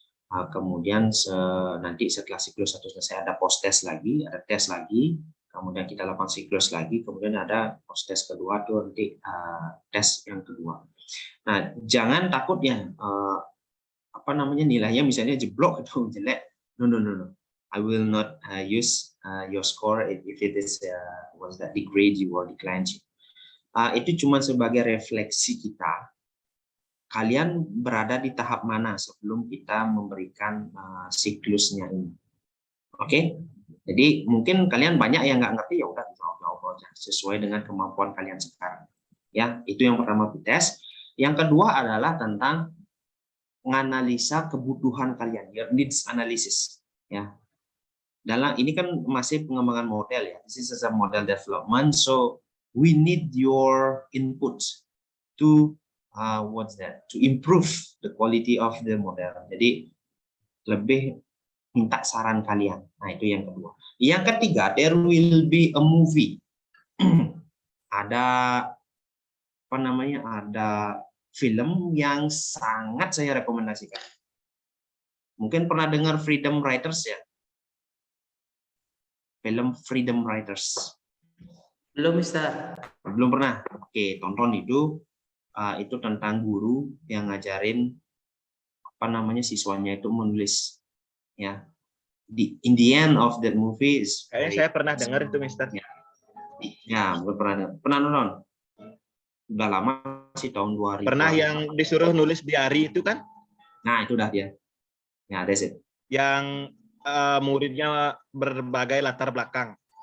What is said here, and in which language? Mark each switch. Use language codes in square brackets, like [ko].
[id] Kemudian nanti setelah siklus 1 selesai ada post test lagi, ada tes lagi. Kemudian kita lakukan siklus lagi. Kemudian ada post test kedua tuh nanti tes yang kedua. Nah, jangan takut ya apa namanya nilainya misalnya jeblok atau jelek. [en] No. I will not use your score if it is was that degrade you or decline you. [id] Itu cuma sebagai refleksi kita. Kalian berada di tahap mana sebelum kita memberikan siklusnya ini. Oke? Jadi mungkin kalian banyak yang nggak ngerti, ya udah jawab aja sesuai dengan kemampuan kalian sekarang. Ya, itu yang pertama tes. Yang kedua adalah tentang menganalisa kebutuhan kalian, [en] your needs analysis. [id] Ya, dalam ini kan masih pengembangan model ya. [en] This is a model development, so we need your input to what's that? To improve the quality of the model. [id] Jadi lebih minta saran kalian. Nah, itu yang kedua. Yang ketiga, [en] there will be a movie. [id] Ada apa namanya? Ada film yang sangat saya rekomendasikan. Mungkin pernah dengar Freedom Writers ya? Film Freedom Writers. Belum, Mister. Belum pernah. Oke, tonton itu tentang guru yang ngajarin apa namanya siswanya itu menulis. Ya. [en] In the end of that movie is [id] Kayaknya saya pernah dengar itu, Mister. Ya, pernah nonton. Udah lama sih, tahun 2000. Pernah yang disuruh nulis diari itu kan? Nah, itu udah dia. Ya, [en] that's it. [id] Yang muridnya berbagai latar belakang.